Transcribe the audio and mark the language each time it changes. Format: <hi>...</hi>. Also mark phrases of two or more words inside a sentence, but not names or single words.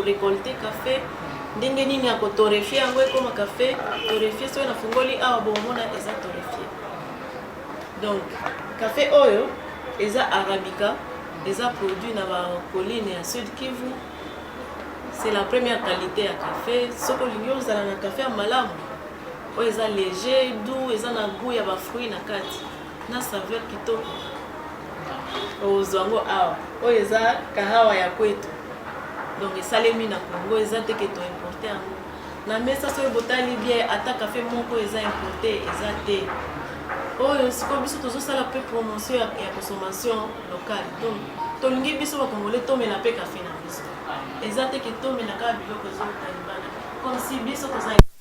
<fr>récolter café</fr> <ln>ndenge nini ya ko torréfier yango ekoma</ln> <fr>café torréfier</fr> <ln>so na fungoli awa bomona eza torréfier</ln> <fr>donc café</fr> <ln>oyo eza arabica eza produit na ba colline ya Sud Kivu</ln> <fr>c'est la première qualité</fr> <ln>ya café soko lingi ozala na café ya malamu oyo eza</ln> <fr>léger doux</fr> <ln>eza na goût ya ba fruits na kati na saveur kitoko ozwango awa oyo eza kahawa ya kwetu donc esalemi na Congo eza te ke to importe yango na mesa soki botali bien ata café moko eza importé eza te oyo sikoyo biso tozosala mpe promotion ya</ln> <fr>consommation locale donc</fr> <ln>tolingi biso bakongole tomela mpe café na biso eza te ke tomela kaka biloko ezotalibana</ln> <fr>comme si</fr> <ln>biso toza</ln>